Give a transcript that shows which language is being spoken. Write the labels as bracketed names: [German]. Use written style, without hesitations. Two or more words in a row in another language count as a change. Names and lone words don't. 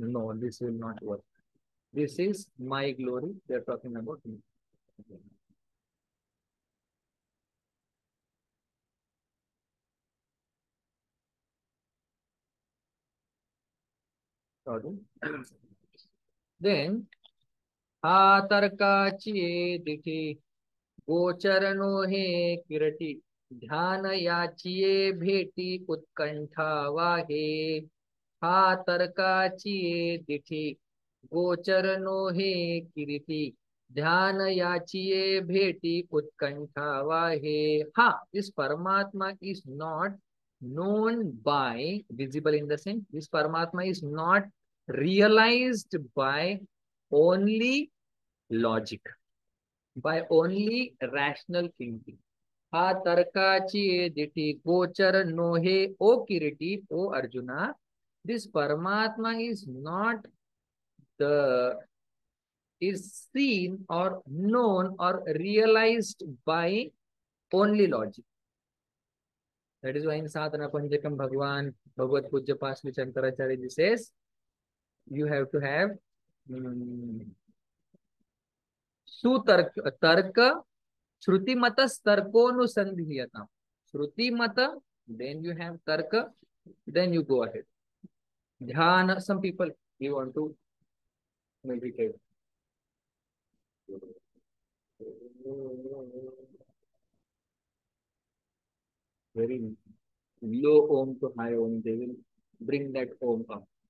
[English] No, this will not work. This is my glory. They are talking about me. Sorry. Then, [Marathi] आतर्काचिये दिठि गोचरनो हे किरटी ध्यान याचिये भेटी उत्कंठा वाहे. आतर्काचिये दिठि गोचरनो हे किरटी ध्यान याचिये भेटी उत्कंठा वाहे. Ha, [English] this Paramatma is not known by, visible in the sense, this Paramatma is not realized by only logic, by only rational thinking. [Marathi] हा तर्काची दिठी गोचर नोहे ओ किरीटी, ओ अर्जुना. [English] This Paramatma is not the is seen or known or realized by only logic. That is why in Sadhana Panjakam Bhagwan, Bhagavad Pujya Pasli Shankaracharya says, you have to have [Sanskrit] सुतर्क तर्क श्रुति मत तर्कोनुसंधीयता. श्रुति मत, [English] then you have tarka, then you go ahead. Dhyana, some people, you want to meditate. Very low om to high om, they will bring that om up.